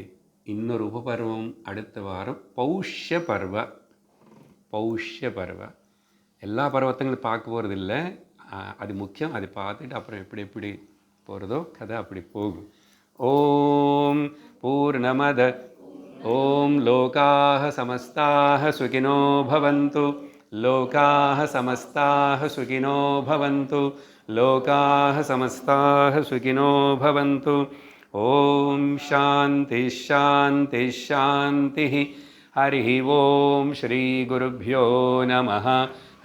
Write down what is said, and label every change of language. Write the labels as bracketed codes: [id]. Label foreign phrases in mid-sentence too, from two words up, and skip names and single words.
[ta] இன்னொரு உபபர்வம் அடுத்த வாரம் பௌஷ்ய பர்வ. எல்லா பர்வத்தங்களும் பார்க்க போகிறது இல்லை, அது முக்கியம். அது பார்த்துட்டு அப்புறம் எப்படி எப்படி போகிறதோ கதை அப்படி போகும். [sa] ॐ पूर्णमद ॐ लोकाः समस्ताः सुखिनो भवन्तु, लोकाः समस्ताः सुखिनो भवन्तु, लोकाः समस्ताः सुखिनो भवन्तु. ओम शांति शांति शांति. हरि ओम श्री गुरुभ्यो नमः.